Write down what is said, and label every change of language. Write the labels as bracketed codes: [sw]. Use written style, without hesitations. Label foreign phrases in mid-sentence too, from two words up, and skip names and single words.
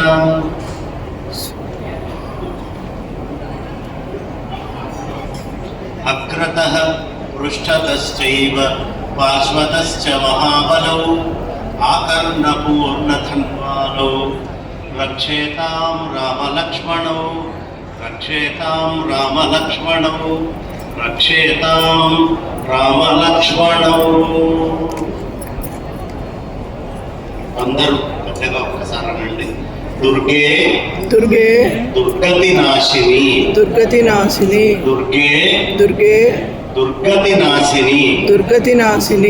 [sa] अग्रतः पृष्ठतश्चैव पार्श्वतश्च महाबलौ आकर्णपूर्णधन्वानौ रक्षेतां रामलक्ष्मणौ रक्षेतां रामलक्ष्मणौ रक्षेतां रामलक्ष्मणौ। [te] అందరూ పెద్దగా ఒక్కసారి అనండి. [sa] దుర్గే దుర్గే దుర్గతి నాశిని దుర్గతి నాశిని దుర్గే దుర్గే దుర్గతి నాశిని దుర్గతి నాశిని